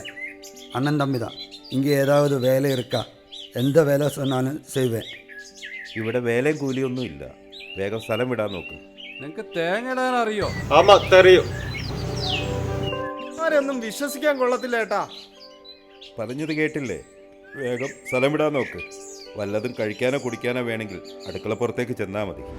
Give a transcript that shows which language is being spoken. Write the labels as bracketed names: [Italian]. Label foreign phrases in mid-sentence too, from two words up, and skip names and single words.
[Tamil] அண்ணன் தம்பி தான். இங்கே ஏதாவது வேலை இருக்கா? எந்த வேலை சொன்னாலும் செய்வேன். [Malayalam] ഇവിടെ വേലയും കൂലിയൊന്നും ഇല്ല. വേഗം സ്ഥലം വിടാൻ നോക്ക്. നിനക്ക് തേങ്ങ ഇടാൻ അറിയോ? [Tamil] ஆமா தெரியோ. [Malayalam] ആരെയൊന്നും വിശ്വസിക്കാൻ കൊള്ളത്തില്ല ഏട്ടാ. പറഞ്ഞത് കേട്ടില്ലേ? വേഗം സ്ഥലം വിടാൻ നോക്ക്. വല്ലതും കഴിക്കാനോ കുടിക്കാനോ വേണമെങ്കിൽ അടുക്കളപ്പുറത്തേക്ക് ചെന്നാൽ മതി.